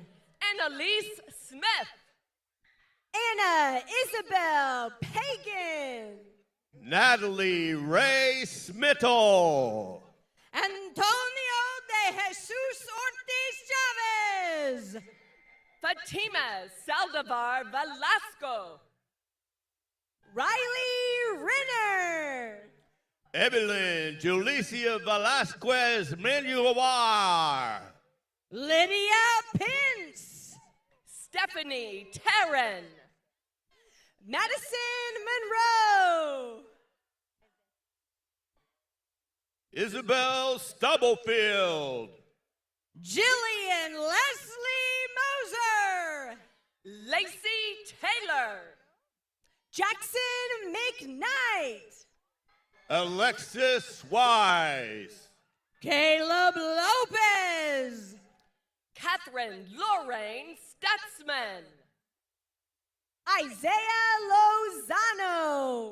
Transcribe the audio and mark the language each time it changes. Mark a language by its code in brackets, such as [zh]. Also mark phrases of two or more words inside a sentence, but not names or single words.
[en] Annalise Smith. Anna Isabel Pagan. Natalie Ray Smittle. Antonio de Jesus Ortiz Chavez. Fatima Saldivar Velasco. Riley Renner. Evelyn Julicia Velasquez Menuar. Lydia Pence. Stephanie Taryn. Madison Monroe. Isabel Stubblefield. Jillian Leslie Moser. Lacey Taylor. Jackson McKnight. Alexis Wise. Caleb Lopez. Catherine Lorraine Stutzman. Isaiah Lozano.